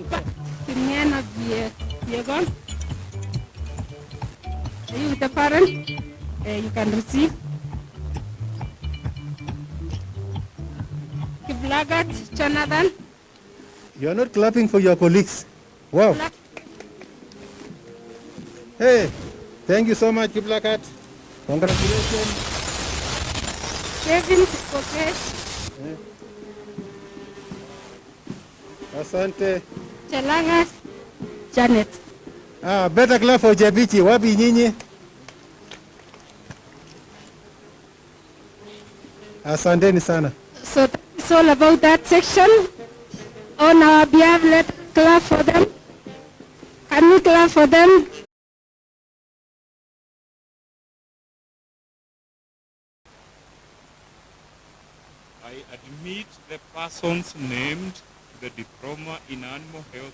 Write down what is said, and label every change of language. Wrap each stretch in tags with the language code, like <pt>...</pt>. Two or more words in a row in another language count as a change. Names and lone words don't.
<en>Kimiana Viegon. Are you the parent? You can receive. Kiblagat Jonathan. You are not clapping for your colleagues. Wow. Hey, thank you so much, Kiblagat. Congratulations. Kevin Koke. Asante. Chelanga Janet. Better clap for Jabichi.</en> <sw>Wapi nyinyi? Asanteni sana.</sw> <en>So it's all about that section. On our behalf, let's clap for them. Can we clap for them? I admit the persons named to the diploma in animal health</en>